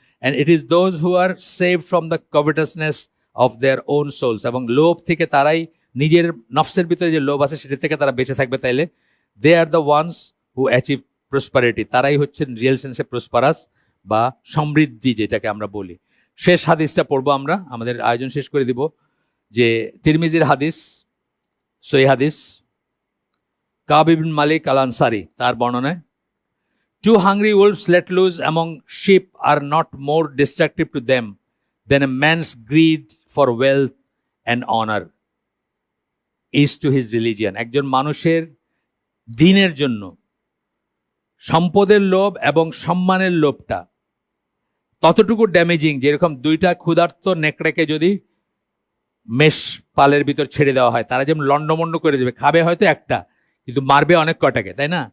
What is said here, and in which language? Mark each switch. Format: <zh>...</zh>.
<en>and it is those who are saved from the covetousness of their own souls,</en> <bn>এবং লোভ থেকে তারাই, নিজের নফসের ভিতরে যে লোভ আছে সেটা থেকে তারা বেঁচে থাকবে, তাইলে</bn> <en>they are the ones who achieve prosperity,</en> <bn>তারাই হচ্ছেন রিয়েল সেন্সে প্রসপারাস বা সমৃদ্ধি যেটাকে আমরা বলি। শেষ হাদিসটা পড়বো আমরা, আমাদের আয়োজন শেষ করে দিব, যে তিরমিজির হাদিস, সহিহ হাদিস, কাব ইবনে মালিক আল আনসারী তার বর্ণনায়,</bn> <en>two hungry wolves let loose among sheep are not more destructive to them than a man's greed for wealth and honor is to his religion।</en> <bn>একজন মানুষের দিনের জন্য সম্পদের লোভ এবং সম্মানের লোভটা ততটুকু ড্যামেজিং, যেরকম দুইটা ক্ষুধার্ত নেকড়েকে যদি মেষ পালের ভিতর ছেড়ে দেওয়া হয়, তারা যেমন লন্ডমন্ড করে দেবে, খাবে হয়তো একটা কিন্তু মারবে অনেক কটাকে, তাই না?</bn>